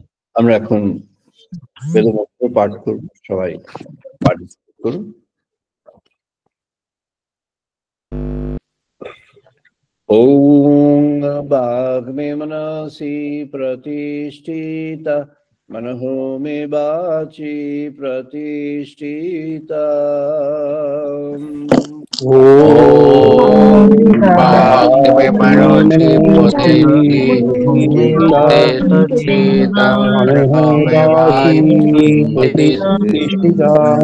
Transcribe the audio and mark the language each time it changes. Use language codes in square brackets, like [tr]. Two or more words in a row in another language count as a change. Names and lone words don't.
[bn] আমরা এখন বেদমন্ত্র পাঠ করব, সবাই পার্টিসিপেট করুন। [sa] ওম বাগ্মে মনসি প্রতিষ্ঠিতা मनहो मे वाचि प्रतिष्ठिता। ओम भाग्य मनोति प्रतिष्ठिता मनहो मे वाचि प्रतिष्ठिता।